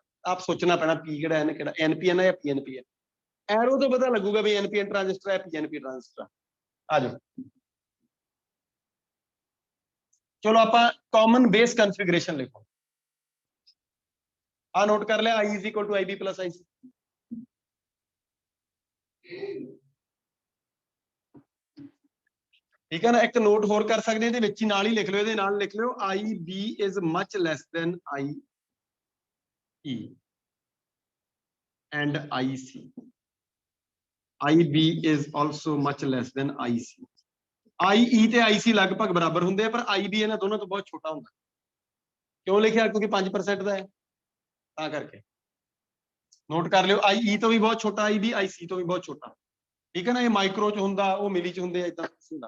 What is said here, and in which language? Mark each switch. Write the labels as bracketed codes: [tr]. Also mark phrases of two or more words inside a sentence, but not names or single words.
[pa] ਆਪ ਸੋਚਣਾ ਪੈਣਾ P ਕਿਹੜਾ N ਕਿਹੜਾ, NPN ਹੈ ਜਾਂ PNP ਹੈ। ਐਰੋ ਤੋਂ ਪਤਾ ਲੱਗੂਗਾ ਵੀ NPN ਟ੍ਰਾਂਜਿਸਟਰ ਹੈ PNP ਟ੍ਰਾਂਜਿਸਟਰ। ਆ ਜਾਓ ਚਲੋ ਆਪਾਂ [en] common base configuration [pa] ਲਿਖੋ। ਆ ਨੋਟ ਕਰ ਲਿਆ [en] I is equal to IB plus IC। [pa] ਠੀਕ ਹੈ ਨਾ, ਇੱਕ ਨੋਟ ਹੋਰ ਕਰ ਸਕਦੇ ਇਹਦੇ ਵਿੱਚ ਹੀ, ਨਾਲ ਹੀ ਲਿਖ ਲਿਓ, ਇਹਦੇ ਨਾਲ ਲਿਖ ਲਿਓ [en] IB is much less than IE and IC। IB is also much less than IC। [pa] IE ਤੇ IC ਲਗਭਗ ਬਰਾਬਰ ਹੁੰਦੇ ਆ, ਪਰ IB ਇਹਨਾਂ ਦੋਨਾਂ ਤੋਂ ਬਹੁਤ ਛੋਟਾ ਹੁੰਦਾ। ਕਿਉਂ ਲਿਖਿਆ, ਕਿਉਂਕਿ 5% ਦਾ ਹੈ ਤਾਂ ਕਰਕੇ। ਨੋਟ ਕਰ ਲਿਓ IE ਤੋਂ ਵੀ ਬਹੁਤ ਛੋਟਾ IB, IC ਤੋਂ ਵੀ ਬਹੁਤ ਛੋਟਾ। ਠੀਕ ਹੈ ਨਾ, ਇਹ ਮਾਈਕਰੋ ਚ ਹੁੰਦਾ, ਉਹ ਮਿਲੀ ਚ ਹੁੰਦੇ ਆ, ਇਦਾਂ ਹੁੰਦਾ।